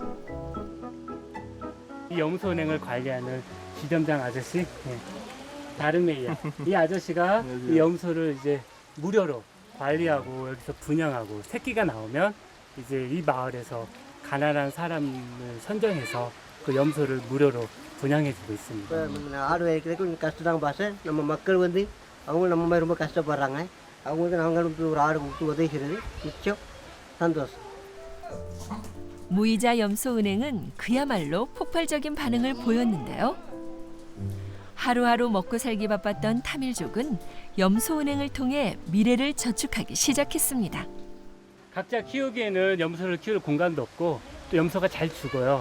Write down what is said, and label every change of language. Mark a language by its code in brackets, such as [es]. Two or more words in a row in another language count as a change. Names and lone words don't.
[ko] 이 염소은행을 관리하는 지점장 아저씨, 다름이에요. 이 아저씨가 이 염소를 이제 무료로 관리하고 여기서 분양하고 새끼가 나오면 이제 이 마을에서 가난한 사람을 선정해서 그 염소를 무료로 분양해주고 있습니다. [ta] ஆடு வைக்கிறதுக்கு கொஞ்சம் கஷ்டம் தான் பாச. நம்ம மக்கள் வந்து அவங்க நம்ம மாதிரி ரொம்ப கஷ்டப்படுறாங்க. அவங்களுக்கு நாங்கள் ஒரு ஆடு கொடுத்து உதவி செய்கிறது மிச்சம் சந்தோஷம். [ko] 무이자 염소은행은 그야말로 폭발적인 반응을 보였는데요. 하루하루 먹고 살기 바빴던 타밀족은 염소은행을 통해 미래를 저축하기 시작했습니다. 각자 키우기에는 염소를 키울 공간도 없고 또 염소가 잘 죽어요.